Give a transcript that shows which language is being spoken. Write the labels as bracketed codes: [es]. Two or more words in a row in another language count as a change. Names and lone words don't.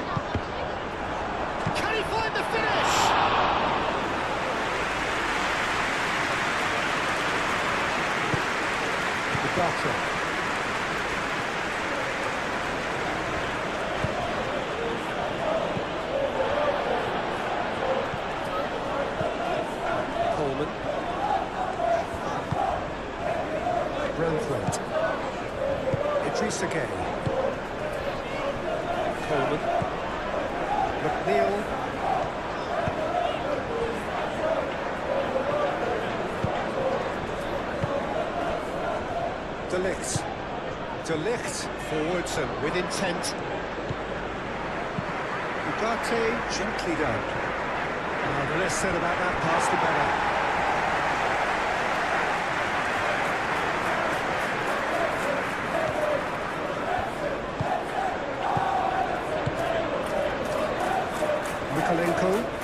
[en] Can he find the finish? Ugarte. Coleman. Brentford. Idrissa Gueye. Coleman. McNeil. De Ligt. De Ligt forwards and with intent. Ugarte gently down. The less said about that pass, the better. Mikolenko.